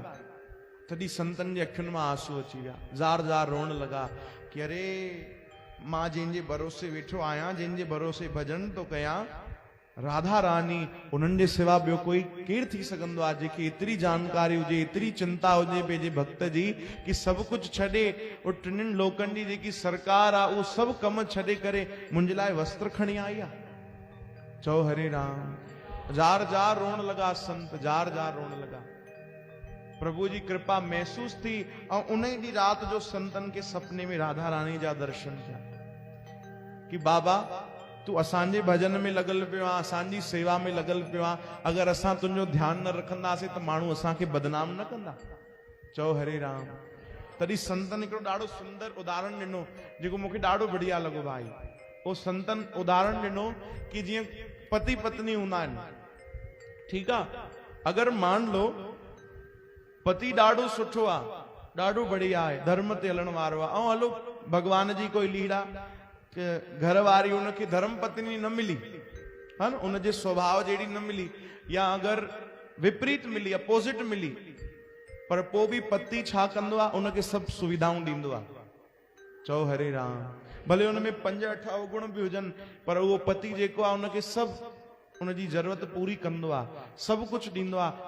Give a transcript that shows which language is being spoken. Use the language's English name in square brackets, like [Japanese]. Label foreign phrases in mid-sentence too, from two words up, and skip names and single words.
[Sindhi] तॾहिं संतन जे अखियुनि मां आंसू अची विया, ज़ार ज़ार रोअण लॻा कि अरे मां जंहिंजे भरोसे वेठो आहियां, जंहिंजे भरोसे भॼन थो कयां, राधा रानी, उन्हनि जे सिवा ॿियो कोई केरु थी सघंदो आहे जंहिंखे एतिरी जानकारी हुजे, एतिरी चिंता हुजे पंहिंजे भक्त जी कि सभु कुझु छॾे, उहो टिनिनि लोकनि जी जेकी सरकार आहे उहो सभु कम छॾे करे मुंहिंजे लाइ वस्त्र खणी आई आहे। चओ हरे राम। जार जार रोअण लॻा संत, जार जार रोअण लॻा। प्रभु जी कृपा महसूस थी ऐं उन ॾींहुं राति जो संतन के सपने में राधा रानी जा दर्शन थिया कि बाबा तू असांजे भजन में लगल पियो आहे, असांजी सेवा में लगल पियो आहे, अगरि असां तुंहिंजो ध्यानु न रखंदासीं त माण्हू असांखे बदनाम न कंदा। चओ हरे राम। तॾहिं संतन हिकिड़ो ॾाढो सुंदर उदाहरण ॾिनो जेको मूंखे ॾाढो बढ़िया लॻो भाई। उहो संतन उदाहरण ॾिनो कि जीअं पति पत्नी हूंदा आहिनि, ठीकु आहे, अगरि [Hindi] मान लो [Sindhi] पति ॾाढो सुठो आहे, ॾाढो बढ़िया आहे, धर्म ते हलण वारो आहे, ऐं हलो भगवान जी कोई लीला घर वारी उनखे धर्म पत्नी न मिली, [Hindi] है न, [Sindhi] उनजे स्वभाव जहिड़ी न मिली, या अगरि विपरीत मिली, अपोजिट मिली, पर पोइ बि पति छा कंदो आहे, उनखे सभु सुविधाऊं ॾींदो आहे। चओ हरे राम। भले उनमें 5-8 अवगुण बि हुजनि, पर उहो पति जेको आहे उनखे सभु उनजी ज़रूरत पूरी कंदो आहे, सभु कुझु ॾींदो आहे।